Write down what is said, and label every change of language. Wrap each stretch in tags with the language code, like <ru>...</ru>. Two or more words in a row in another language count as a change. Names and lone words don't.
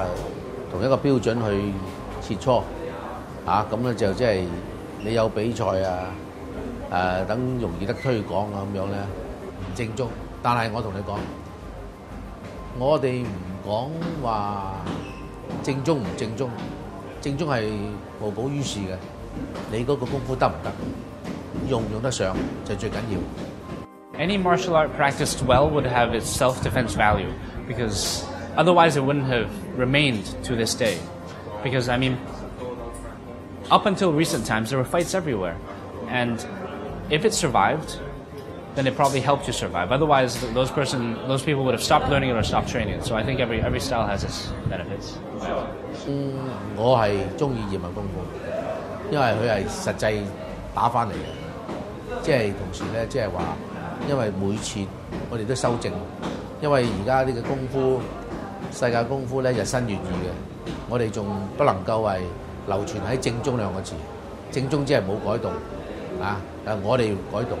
<yue>同一個標準去切磋咁咧就即係你有比賽等容易得推廣咁樣咧唔正宗。但係我同你講，我哋唔講話正宗唔正宗，正宗係無補於事嘅。你嗰個功夫得唔得，用唔用得上就最緊要。</yue> <en>Any martial art practiced well would have its self-defense value, because otherwise it wouldn't have remained to this day. Because, I mean, up until recent times, there were fights everywhere. And if it survived, then it probably helped you survive. Otherwise, those people would have stopped learning it or stopped training it. So I think every style has its benefits.</en> <yue>我係中意葉問功夫，因為佢係實際打翻嚟嘅，即係同時咧，即係話，因為每次我哋都修正，因為而家呢個功夫世界功夫咧日新月異嘅，我哋仲不能夠係流傳喺正宗兩個字，正宗即係冇改動啊，但我哋要改動。</yue>